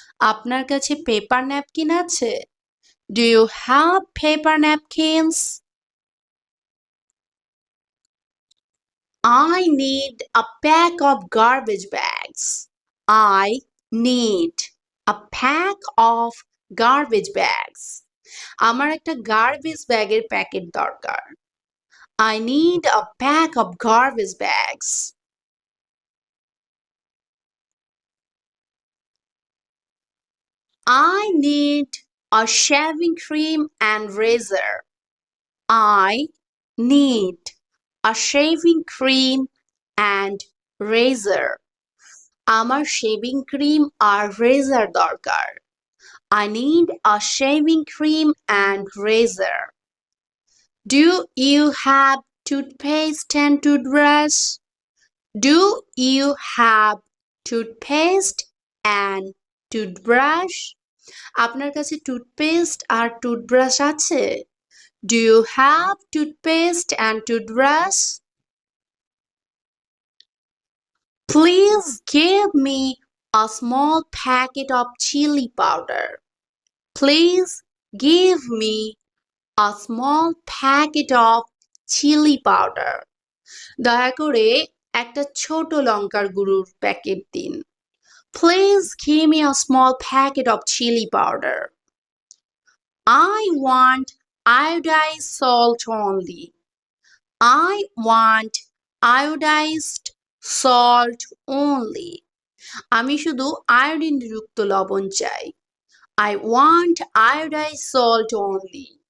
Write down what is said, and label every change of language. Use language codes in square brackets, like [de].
[bn] আপনার কাছে paper napkin আছে? [en] Do you have paper napkins? I need a pack of garbage bags. I need a pack of garbage bags. [bn] আমার একটা garbage ব্যাগের packet দরকার। [en] I need a pack of garbage bags. I need a shaving cream and razor. I need a shaving cream and razor. [bn] আমার shaving cream আর রেজার দরকার। [en] I need a shaving cream and razor. Do you have toothpaste and toothbrush? Do you have toothpaste and toothbrush? [bn] আপনার কাছে toothpaste আর toothbrush আছে? [en] Do you have toothpaste and toothbrush? Please give me a small packet of chili powder. Please give me a small packet of chili powder. [bn] দয়া করে একটা ছোট লঙ্কার গুঁড়োর packet দিন। [en] Please give me a small packet of chili powder. I want iodized salt only. I want iodized salt only. [bn] আমি শুধু আয়োডিনযুক্ত লবণ চাই। [en] I want iodized salt only.